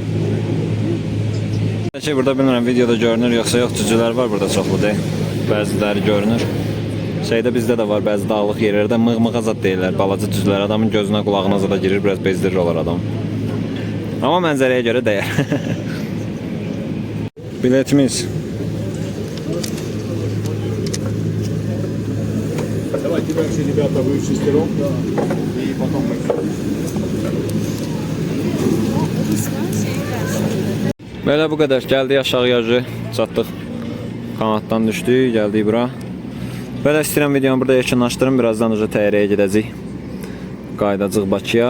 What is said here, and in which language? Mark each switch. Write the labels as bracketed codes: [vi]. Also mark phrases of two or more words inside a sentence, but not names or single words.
[az] Ki burada bilmirəm videoda görünür yoxsa yox, cücülər var burada çoxlu deyil. Bəziləri görünür. Şeydə bizdə də var, bəzi dağlıq yerlərdə mığ-mığa zad deyirlər, balaca cücülər adamın gözünə, qulağına zada girir, biraz bezdirir olar adam. Amma mənzərəyə görə dəyər. Biletimiz. [ru] Давайте дальше, ребята, вы в шестером, и потом мы. [az] Belə bu qədər. Gəldik aşağı yarıcı, çatdıq. Kanatdan düşdük, gəldik bura. Belə istəyirəm videonu burada yekunlaşdırım. Birazdan uca təyyarəyə gedəcək. Qaydacıq Bakıya.